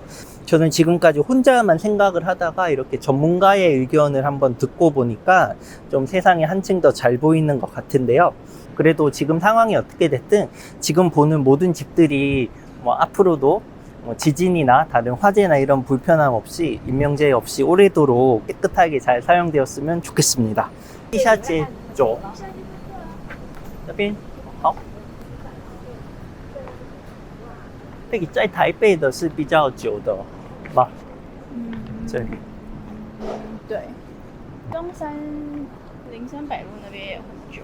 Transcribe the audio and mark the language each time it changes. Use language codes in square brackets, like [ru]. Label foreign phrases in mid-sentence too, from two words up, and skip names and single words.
[ko] 저는 지금까지 혼자만 생각을 하다가 이렇게 전문가의 의견을 한번 듣고 보니까 좀 세상이 한층 더 잘 보이는 것 같은데요. 그래도 지금 상황이 어떻게 됐든 지금 보는 모든 집들이 뭐 앞으로도 뭐 지진이나 다른 화재나 이런 불편함 없이 인명재해 없이 오래도록 깨끗하게 잘 사용되었으면 좋겠습니다. [zh] 地下街走这边好那个在台北的是比较久的吗？这里对，中山林森北路那边也很久，